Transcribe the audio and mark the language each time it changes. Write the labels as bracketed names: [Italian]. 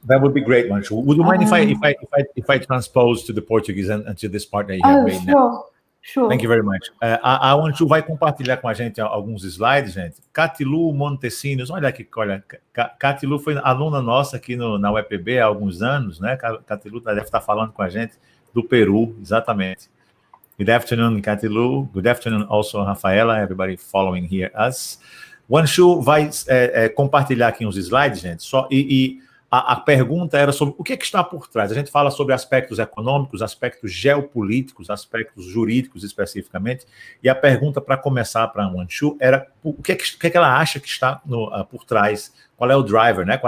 [English] That would be great, Wanshu. Would you mind if I transpose to the Portuguese and to this part that you have made now? Sure. Thank you very much. [Portuguese] A Wanshu vai compartilhar com a gente alguns slides, gente. Catilu Montesinos, olha aqui, Catilu foi aluna nossa aqui na UEPB há alguns anos, né? Catilu deve estar falando com a gente do Peru, exatamente. [English] Good afternoon, Catilu. Good afternoon also, Rafaela, everybody following here us. [Portuguese] Wanshu vai compartilhar aqui uns slides, gente, a pergunta era sobre o que está por trás. A gente fala sobre aspectos econômicos, aspectos geopolíticos, aspectos jurídicos especificamente, e a pergunta para começar para a Wanshu era o que ela acha que está por trás, qual é o driver, né?